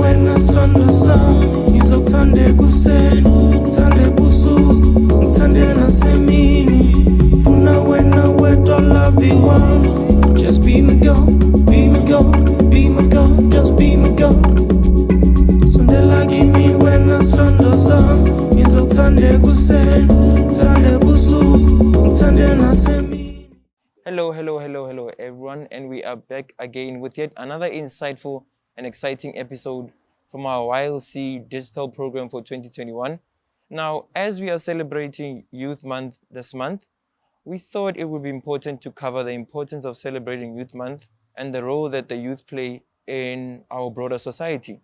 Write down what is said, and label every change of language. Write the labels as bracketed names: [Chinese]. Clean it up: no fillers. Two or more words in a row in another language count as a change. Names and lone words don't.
[Zulu] sondosa ngizokuthanda kuseni ngithande busuku ngithande nasemini funa wena wedwa [English] love you just be my girl be my girl be my girl just be my girl [Zulu] sondela kimi wena sondosa ngizokuthanda kuseni ngithande busuku ngithande nasemini. [English] Hello, everyone, and we are back again with yet another insightful and exciting episode from our YLC digital program for 2021. Now, as we are celebrating Youth Month this month, we thought it would be important to cover the importance of celebrating Youth Month and the role that the youth play in our broader society.